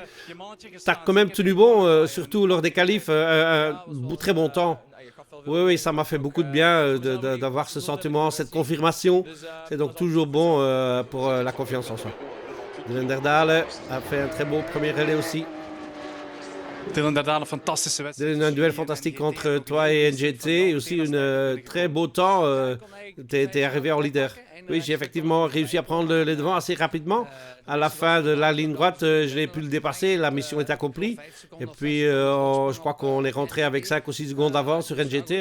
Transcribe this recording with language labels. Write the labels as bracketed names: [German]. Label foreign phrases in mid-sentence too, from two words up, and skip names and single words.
[French] T'as quand même tenu bon, surtout lors des qualifs, un très bon temps. Oui, ça m'a fait beaucoup de bien d'avoir ce sentiment, cette confirmation. C'est donc toujours bon pour la confiance en soi. Dylan Derdal a fait un très beau premier relais aussi. [Dutch] Dylan Derdal, fantastische wedstrijd. [French] Un duel fantastique entre toi et NGT. Et aussi un très beau temps. T'es arrivé en leader. Oui, j'ai effectivement réussi à prendre les devants assez rapidement. À la fin de la ligne droite, je l'ai pu le dépasser. La mission est accomplie. Et puis, je crois qu'on est rentré avec 5 ou 6 secondes d'avance sur NGT.